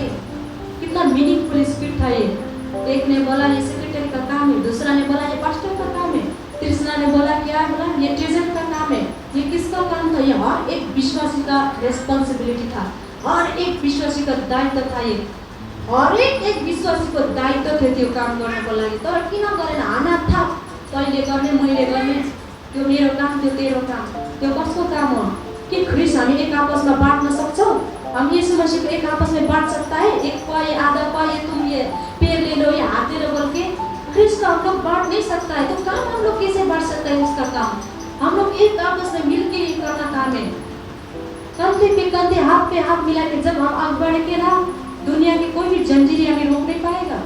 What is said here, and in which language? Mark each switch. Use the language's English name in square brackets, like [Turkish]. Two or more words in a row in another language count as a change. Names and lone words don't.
[Hindi] कितना मीनिंगफुल स्पीच था ये। एक ने बोला ये सेक्रेटरी का काम है, दूसरा ने बोला ये पास्टर का काम है, तीसरा ने बोला क्या बोला ये ट्रेजर का काम है। ये किसका काम था? ये हर एक विश्वासी का रेस्पॉन्सिबिलिटी था, हर एक विश्वासी का दायित्व था। [Nepali] ये हर एक विश्वासी को दायित्व थियो त्यो काम गर्नको लागि। तर किन गरेन? [Hindi] आना था [Nepali] तैँले गर्ने मैले गर्ने, त्यो मेरो काम त्यो तेरो काम। त्यो कसको काम हो कि ख्रिस्ट हामी [Hindi] एक आपस में बांटना [Nepali] सकछौं? [Hindi] हम यीशु मसीह को एक आपस में बांट सकता है? एक पा ये आधा पा, ये तुम ये पैर ले लो, ये हाथ ले लो बोल के ख्रिस्ट का हम लोग बांट नहीं सकता है। तो काम हम लोग कैसे बांट सकते हैं? उसका काम हम लोग एक आपस में मिल के करना काम है। कंधे पे कंधे, हाथ पे हाथ मिला के जब हम आगे बढ़ेंगे ना, दुनिया की कोई भी जंजीर हमें रोक नहीं पाएगा।